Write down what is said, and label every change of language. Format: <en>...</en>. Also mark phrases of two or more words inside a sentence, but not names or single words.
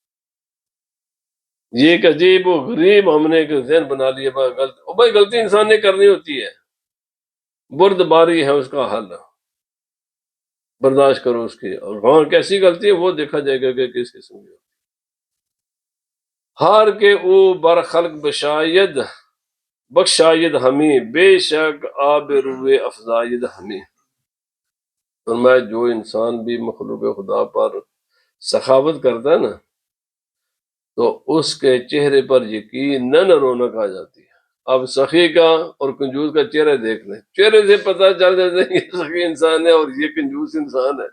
<ur>یہ ایک عجیب و غریب ہم نے ایک ذہن بنا لیا، غلط بھائی غلطی انسان نے کرنی ہوتی ہے، بردباری ہے اس کا حل، برداشت کرو اس کی۔ اور ہاں کیسی غلطی ہے وہ دیکھا جائے گا کہ کس قسم کی۔</ur> <fa>ہار کے او بر خلق بشاید بخشاید ہمیں، بے شک آب روئے افزاید ہمیں۔</fa> <ur>فرمایا جو انسان بھی مخلوق خدا پر سخاوت کرتا ہے نا تو اس کے چہرے پر یقیناً رونق آ جاتی ہے۔ اب سخی کا اور کنجوس کا چہرہ دیکھ لیں، چہرے سے پتہ چل جاتا ہے یہ سخی انسان ہے اور یہ کنجوس انسان ہے۔</ur>